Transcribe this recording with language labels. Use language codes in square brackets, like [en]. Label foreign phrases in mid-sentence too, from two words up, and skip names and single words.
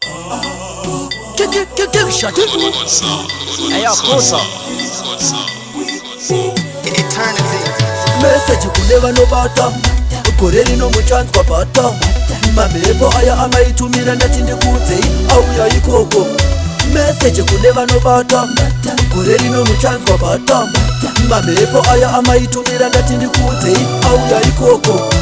[en] Ke, ke, ke, ke, shut it. Hey, yo, Kusa. [sn] Eternity. Message kune vanobata. Gore rino muchanzwa bata. Mamhepo aya amaitumira ndati ndikudzei, auya ikoko. Message kune vanobata. Gore rino muchanzwa bata. Mamhepo aya amaitumira ndati ndikudzei, auya ikoko.